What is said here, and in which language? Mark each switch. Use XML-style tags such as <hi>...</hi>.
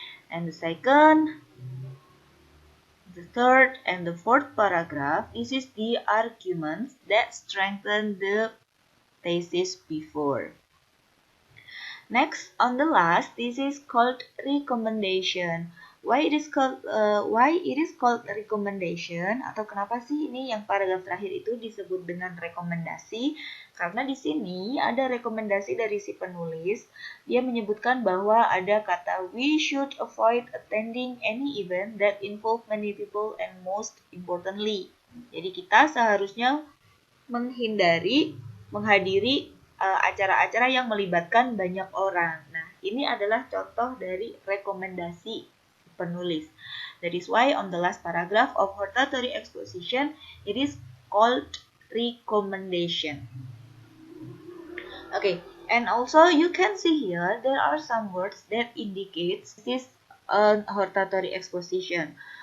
<en>And the second, the third, and the fourth paragraph, this is the arguments that strengthen the thesis before. Next, on the last, this is called recommendation. Why it is called recommendation,</en> <id>atau kenapa sih ini yang paragraf terakhir itu disebut dengan rekomendasi? Karena di sini ada rekomendasi dari si penulis. Dia menyebutkan bahwa ada kata</id> <en>we should avoid attending any event that involve many people and most importantly.</en> <id>Jadi kita seharusnya menghindari menghadiri acara-acara yang melibatkan banyak orang. Nah, ini adalah contoh dari rekomendasi penulis.</id> <en>That is why on the last paragraph of hortatory exposition, it is called recommendation. Okay, and also you can see here, there are some words that indicates this hortatory exposition.</en>